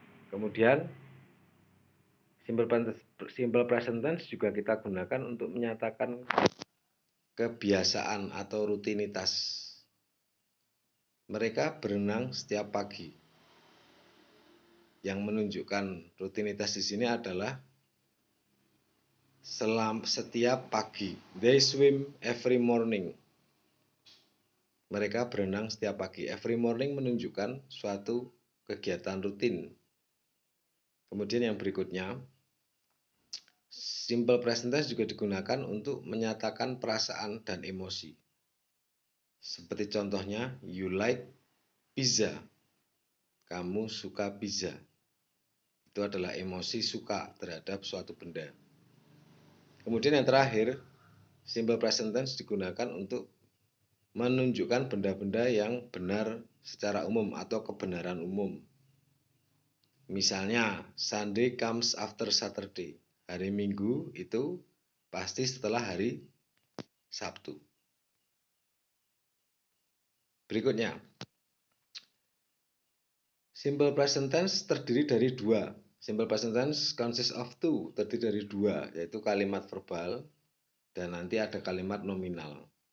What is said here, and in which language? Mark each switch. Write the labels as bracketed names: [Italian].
[Indonesian] Kemudian simple present tense juga kita gunakan untuk menyatakan kebiasaan atau rutinitas. Mereka berenang setiap pagi. Yang menunjukkan rutinitas di sini adalah setiap pagi. [English] They swim every morning. [Indonesian] Mereka berenang setiap pagi. [English] Every morning [Indonesian] menunjukkan suatu kegiatan rutin. Kemudian yang berikutnya, simple present tense juga digunakan untuk menyatakan perasaan dan emosi. Seperti contohnya, [English] you like pizza. [Indonesian] Kamu suka pizza. Itu adalah emosi suka terhadap suatu benda. Kemudian yang terakhir, simple present tense digunakan untuk menunjukkan benda-benda yang benar secara umum atau kebenaran umum. Misalnya, [English] Sunday comes after Saturday. [Indonesian] Hari Minggu itu pasti setelah hari Sabtu. Berikutnya, simple present tense terdiri dari dua. [English] Simple present tense consists of two, [Indonesian] terdiri dari dua, yaitu kalimat verbal dan nanti ada kalimat nominal.